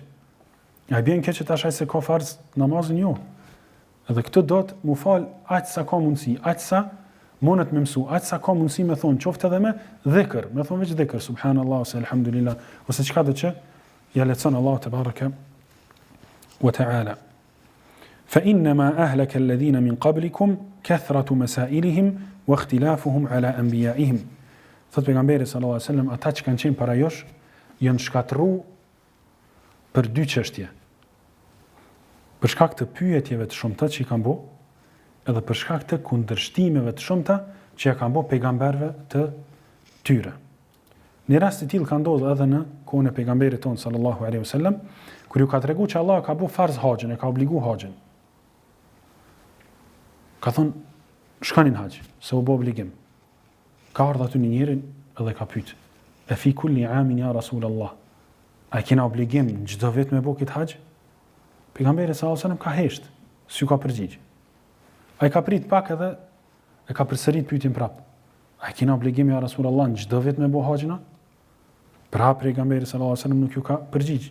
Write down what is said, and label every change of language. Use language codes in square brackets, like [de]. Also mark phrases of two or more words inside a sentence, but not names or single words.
[sq] Ja bjen keq tash ai se ka farz namazin jo. Edhe këtë do të mu fal aq sa ka mundësi, aq sa mundet me mësu, aq sa ka mundësi me thonë qoftë edhe me dhikr, me thonë veç dhikr, subhanallahu, ose alhamdulillah, ose çka do që ja lecon Allahu [ar] تبارك وتعالى. فإنما أهلك الذين من قبلكم كثرة مسائلهم واختلافهم على أنبيائهم. [sq] Thot pejgamberi [ar] صلى الله عليه وسلم, [sq] ata që kanë qenë para josh janë shkatërruar për dy çështje. Për shkak të pyetjeve të shumta që i kanë bë, edhe për shkak të kundërshtimeve të shumta që ja kanë bë pejgamberëve të tyre. Në rast të tillë ka ndodhur edhe në kohën e pejgamberit ton [ar] صلى الله عليه وسلم, [sq] kur ju ka treguar që Allah ka bë farz haxhin, e ka obliguar haxhin. Ka thonë, shkani në haxh, se u bë obligim. Ka ardhur aty një njeri edhe ka pyet, e [ar] في كل عام يا رسول الله, [sq] a kena obligim çdo vit me bë këtë haxh? Pejgamberi [ar] صلى الله عليه وسلم [sq] ka hesht, s'u ka përgjigj. Ai ka prit pak edhe e ka përsërit pyetjen prap. A kena obligim [ar] يا رسول الله [sq] çdo vit me bë haxhin? Pra pejgamberi [ar] صلى الله عليه وسلم [sq] nuk ju ka përgjigj.